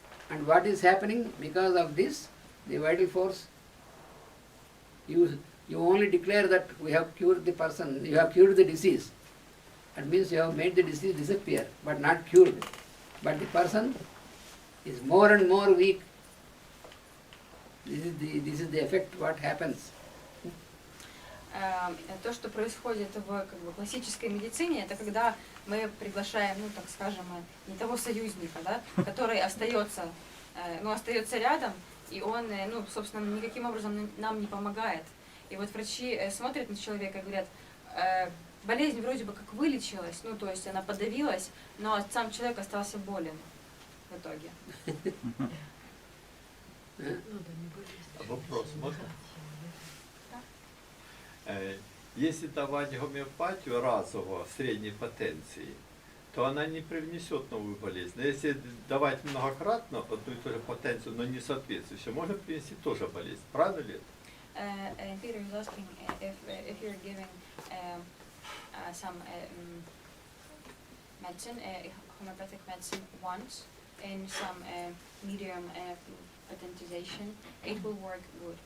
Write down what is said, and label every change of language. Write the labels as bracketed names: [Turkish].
[English] And what is happening because of this, the vital force, you only declare that we have cured the person, you have cured the disease. That means you have made the disease disappear, but not cured. But the person is more and more weak. This is the effect what happens. [Russian] То, что происходит в классической медицине, это когда мы приглашаем, ну так скажем, не того союзника, да, который остается рядом, и он, ну, собственно, никаким образом нам не помогает. И вот врачи смотрят на человека и говорят, болезнь вроде бы как вылечилась, ну, то есть она подавилась, но сам человек остался болен в итоге. Вопрос можно? Если давать гомеопатию разово средней потенции, то она не привнесет новую болезнь. Но если давать многократно одну и ту же потенцию, но не соответствующую, можно принести тоже болезнь. Правильно ли это? [English] Peter is asking if you're giving some medicine, homeopathic medicine once in some medium potentization, it will work good.